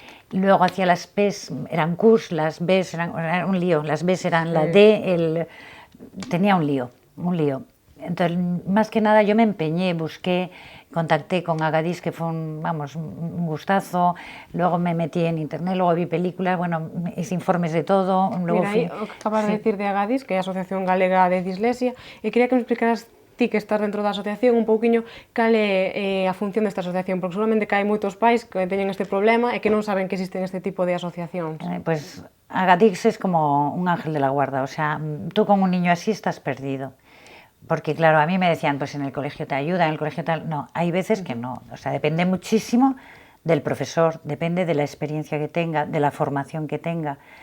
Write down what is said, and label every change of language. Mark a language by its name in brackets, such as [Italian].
[Spanish] Luego hacía las P's, eran Q's, las B's eran un lío, las B's eran la D, tenía un lío. Entonces, más que nada yo me empeñé, busqué, contacté con Agadís, que fue un gustazo, luego me metí en internet, luego vi películas, bueno, hice informes de todo. Luego [Galician] Mira, aí, o que acabas de decir de Agadís, que é a Asociación Galega de Dislexia, e quería que me explicaras ti que estás dentro da asociación un pouquiño cal é a función desta asociación, porque seguramente que hai moitos pais que teñen este problema e que non saben que existen este tipo de asociacións. [Spanish] Pues Agadix es como un ángel de la guarda, o sea, tú con un niño así estás perdido. Porque claro, a mí me decían, pues en el colegio te ayuda, en el colegio tal, no, hay veces que no, o sea, depende muchísimo del profesor, depende de la experiencia que tenga, de la formación que tenga.